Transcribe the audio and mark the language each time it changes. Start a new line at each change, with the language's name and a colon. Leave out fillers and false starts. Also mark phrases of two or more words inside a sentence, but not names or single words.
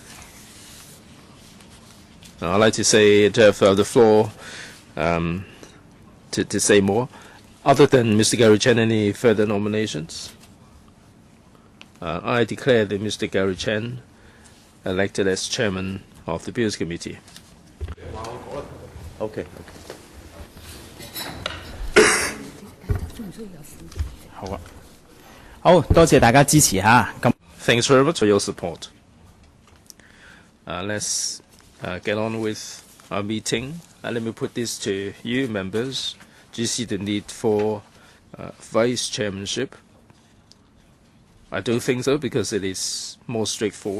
English: I'd like to say to have the floor to say more. Other than Mr. Gary Chen, any further nominations? I declare that Mr. Gary Chen elected as chairman of the Bills Committee. Okay.
Cantonese: 好，多謝大家支持嚇。
English: Thanks very much for your support. Let's get on with our meeting. Let me put this to you, members. Do you see the need for vice chairmanship? I don't think so, because it is more straightforward.